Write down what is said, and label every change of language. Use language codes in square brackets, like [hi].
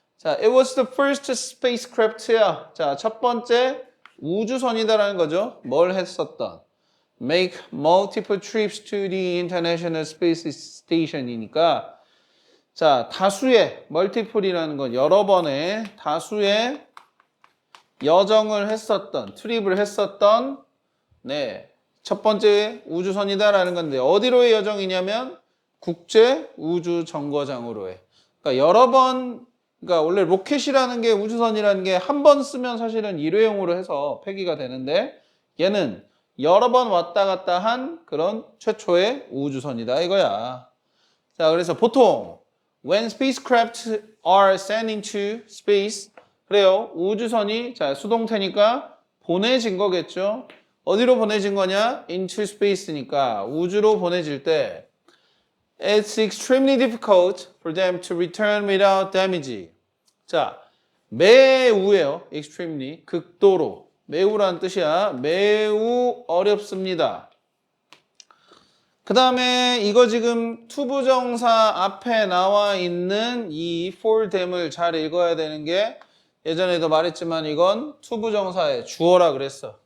[en] 자, it was the first spacecraft야. [ko] 자, 첫 번째 우주선이다라는 거죠. 뭘 했었던? [en] Make multiple trips to the International Space Station [ko] 이니까 자, 다수의 멀티플이라는 건 여러 번의 다수의 여정을 했었던, 트립을 했었던 네, 첫 번째 우주선이다라는 건데 어디로의 여정이냐면 국제 우주 정거장으로의. 그러니까 여러 번 그러니까 원래 로켓이라는 게 우주선이라는 게 한 번 쓰면 사실은 일회용으로 해서 폐기가 되는데 얘는 여러 번 왔다 갔다 한 그런 최초의 우주선이다 이거야. 자, 그래서 보통 [en] when spacecraft are sent into space [ko] 그래요. 우주선이 자, 수동태니까 보내진 거겠죠. 어디로 보내진 거냐? [en] into space니까 [ko] 우주로 보내질 때 [en] it's extremely difficult for them to return without damage. [ko] 자, 매우예요. extremely 극도로 매우라는 뜻이야. 매우 어렵습니다. 그 다음에 이거 지금 투부정사 앞에 나와 있는 이 [en] for them [ko] 을 잘 읽어야 되는 게 예전에도 말했지만 이건 투부정사의 주어라 그랬어.